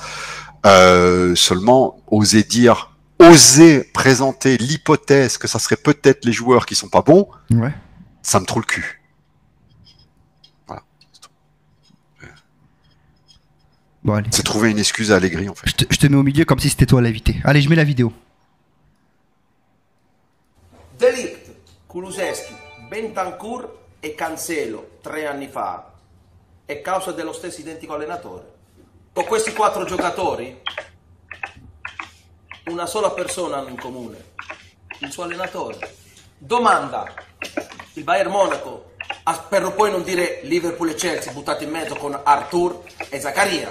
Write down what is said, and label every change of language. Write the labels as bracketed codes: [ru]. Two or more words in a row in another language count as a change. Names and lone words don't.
[fr] Seulement, oser présenter l'hypothèse que ça serait peut-être les joueurs qui sont pas bons, ça me trouve le cul. Voilà. Bon, allez. C'est trouver une excuse à Allegri, en fait. Je te mets au milieu comme si c'était toi l'invité. Allez, je mets la vidéo. [it] De Ligt, Kulusevski, Bentancur e Cancelo 3 anni fa è causa dello stesso identico allenatore. con questi 4 giocatori una sola persona hanno in comune, il suo allenatore. Domanda, il Bayern Monaco, per poi non dire Liverpool e Chelsea buttati in mezzo con Arthur e Zaccaria.